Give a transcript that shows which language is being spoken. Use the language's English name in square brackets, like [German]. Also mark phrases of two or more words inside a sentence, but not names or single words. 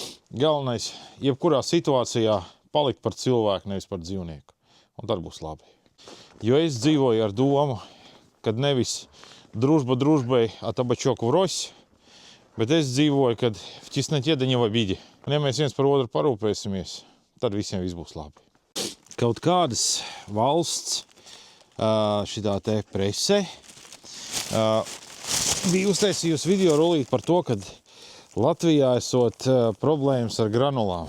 [Latvian] galvenais, jebkurā situācijā palikt par cilvēku, nevis par dzīvnieku. Un tad būs labi. Jo es dzīvoju ar domu, kad nevis [Russian] дружба дружбой, а табачок врозь, [Latvian] bet es dzīvoju, kad [Russian] в тесноте да не в обиде. [Latvian] Un ja mēs viens par otru parūpēsimies, tad visiem viss būs labi. Kaut kādas valsts šitā te presē bija uztaisījusi video rolīt par to, kad Latvijā esot problēmas ar granulām.